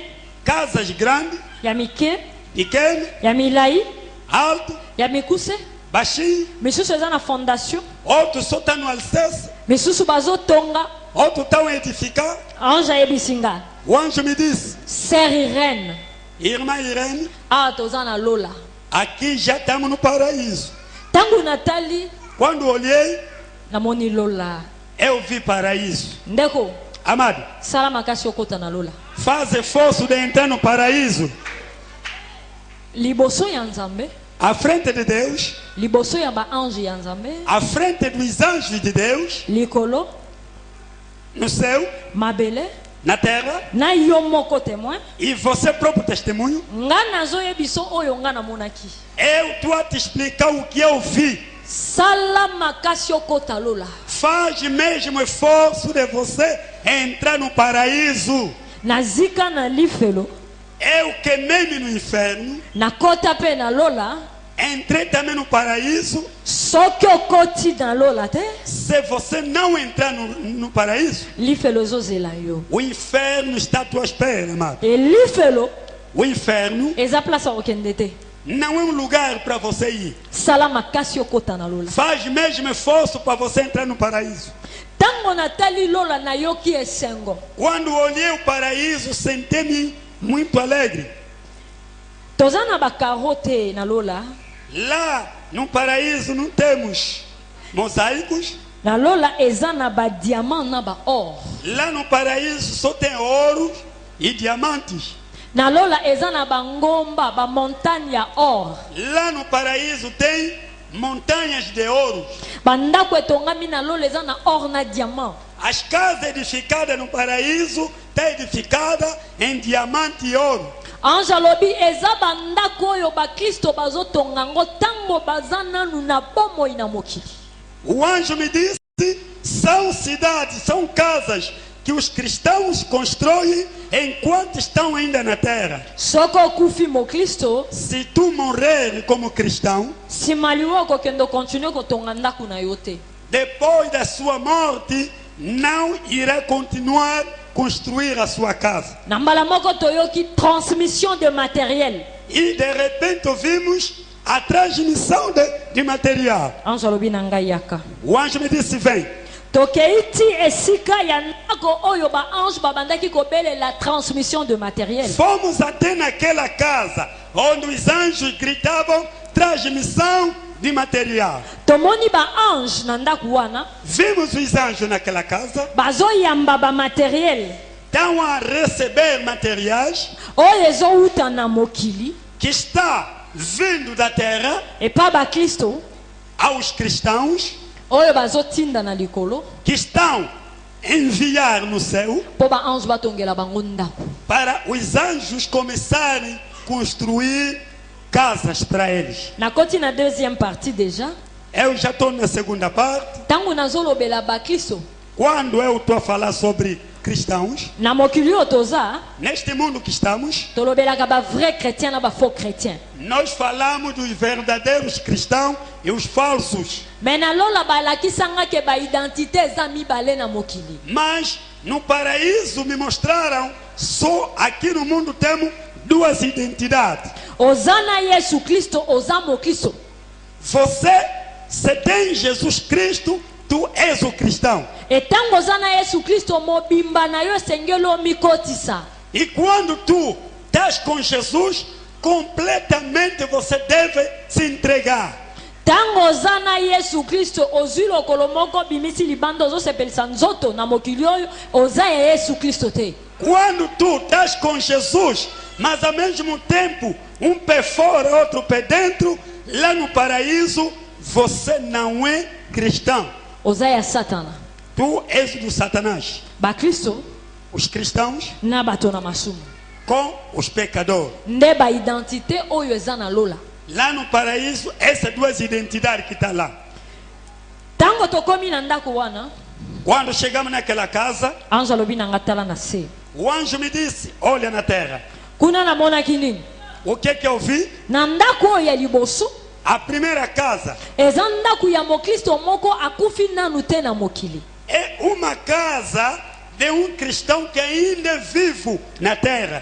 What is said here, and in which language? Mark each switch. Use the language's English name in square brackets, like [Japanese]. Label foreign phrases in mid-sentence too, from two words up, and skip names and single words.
[Portuguese] casas grandes, [Lingala] ya mike, [Portuguese] pequenas, [Lingala] ya milai, [Portuguese] alto, [Lingala] ya mikuse. [Portuguese] baixinho, [Lingala] misusu eza na fondation, [Portuguese] outros só estão no alicerce, [Lingala] misusu bazotonga. [Portuguese] outros estão a edificar. [Lingala] ange ayebisi nga [Portuguese] O anjo me disse, [French] sœur Irène, [Portuguese] irmã Irene, [Lingala] awa toza na lola. [Portuguese] aqui já estamos no paraíso. [Lingala] ntango natali [Portuguese] Quando olhei, [Lingala] namoni lola. [Portuguese] eu vi paraíso. [Lingala] ndeko [Portuguese] Amado, [Lingala] sala makasi okota na lola. [Portuguese] faz esforço de entrar no paraíso. [Lingala] liboso ya nzambe, [Portuguese] À frente de Deus, [Lingala] liboso ya baange ya nzambe, [Portuguese] à frente dos anjos de Deus, [Lingala] likolo, [Portuguese] no céu, [Lingala] mabele, [Portuguese] na terra, [Lingala] na yo moko témoin. [Portuguese] e você próprio testemunho. [Lingala] nga nazoyebiso oyo nga namonaki. [Portuguese] Eu estou a te explicar o que eu vi. [Lingala] sala makasi okota lola. [Portuguese] Faz mesmo esforço de você entrar no paraíso. [Lingala] nazika na lifelo, [Portuguese] Eu queimei-me no inferno, [Lingala] nakota pe na lola. [Portuguese] entrei também no paraíso. [Lingala] soki okoti na lola te, [Portuguese] Se você não entrar no paraíso, [Lingala] lifelo ezozela yo. [Portuguese] o inferno está à tua espera, amado. [Lingala] e lifelo [Portuguese] O inferno [Lingala] eza place ya kokende te. [Portuguese] não é um lugar para você ir. [Lingala] sala makasi okota na lola. [Portuguese] Faz mesmo esforço para você entrar no paraíso. [Lingala] ntango natali lola nayoki esengo. [Portuguese] Quando olhei o paraíso, senti-me muito alegre. [Lingala] toza na bakaro te na lola. [Portuguese] Lá no paraíso não temos mosaicos. [Lingala] na lola eza na badiamant na baor. [Portuguese] Lá no paraíso só tem ouro e diamantes. [Lingala] na lola eza na bangomba bamontagne ya or. [Portuguese] Lá no paraíso tem montanhas de ouro. [Lingala] bandako etongami na lola eza na or na diamant. [Portuguese] As casas edificadas no paraíso estão edificadas em diamante e ouro. [Lingala] ange alobi eza bandako oyo bakristo bazotonga yango ntango baza nanu na bomoi na mokili. [Portuguese] O anjo me disse, são cidades, são casas que os cristãos constroem enquanto estão ainda na terra. [Lingala] soki okufi mokristo, [Portuguese] Se tu morrer como cristão, [Lingala] nsima liwa okokende okontinue kotonga ndako na yo te. [Portuguese] depois da sua morte, não irá continuar a construir a sua casa. [Lingala] na mbala moko toyoki [French] transmission de matériel. [Portuguese] E de repente ouvimos a transmissão de material. [Lingala] ange alobi na ngai yaka. [Portuguese] O anjo me disse, vem. [Lingala] tokei ti esika ya ndako oyo baange babandaki kobelela [French] transmission de matériel. [Portuguese] Fomos até naquela casa onde os anjos gritavam transmissão de material. [Lingala] tomoni baange na ndako wana [Portuguese] Vimos os anjos naquela casa, [Lingala] bazoyamba bamateriel [Portuguese] estão a receber materiais [Lingala] oyo ezowuta na mokili [Portuguese] que está vindo da terra [Lingala] epa bakristo [Portuguese] aos cristãos [Lingala] oyo bazotinda na likolo [Portuguese] que estão a enviar no céu [Lingala] mpo baange batongela bango ndako. [Portuguese] para os anjos começarem a construir casas para eles. [Lingala] nakoti na [French] deuxième partie déjà. [Portuguese] Eu já estou na segunda parte. [Lingala] ntango nazolobela bakristo [Portuguese] Quando eu estou a falar sobre cristãos, [Lingala] na mokili oyo toza [Portuguese] neste mundo que estamos, [Lingala] tolobelaka [French] bavrai chrétien [Lingala] na [French] bafaux chrétien. [Portuguese] nós falamos dos verdadeiros cristãos e os falsos. [Lingala] me na lola balakisanga ke baidentité eza mibale na mokili. [Portuguese] Mas no paraíso me mostraram só aqui no mundo temos duas identidades. [Lingala] oza na yesu kristo oza mokristo. [Portuguese] Você, se tem Jesus Cristo, tu és o cristão. [Lingala] e ntango oza na yesu kristo mobimba na yo esengeli omikotisa. [Portuguese] E quando tu estás com Jesus, completamente você deve se entregar. [Lingala] ntango oza na yesu kristo ozwi lokolo moko bimisi libanda ozosepelisa nzoto na mokili oyo oza ya yesu kristo te. [Portuguese] Quando tu estás com Jesus, mas ao mesmo tempo um pé fora, outro pé dentro, lá no paraíso, você não é cristão. [Lingala] oza ya satana. [Portuguese] Tu és do Satanás. [Lingala] bakristo [Portuguese] Os cristãos [Lingala] na bato na masumu [Portuguese] com os pecadores. [Lingala] nde baidentité oyo eza na lola. [Portuguese] Lá no paraíso, essas duas identidades que estão lá. [Lingala] Tango tokomi na ndako wana, [Portuguese] Quando chegamos naquela casa, [Lingala] ange alobi na nga tala na se. [Portuguese] o anjo me disse, olha na terra. [Lingala] Kuna namonaki nini? [Portuguese] O que eu vi? [Lingala] Na ndako oyo ya liboso, [Portuguese] A primeira casa [Lingala] eza ndako ya mokristo moko akufi nanu te na mokili. [Portuguese] é uma casa de um cristão que ainda é vivo na terra.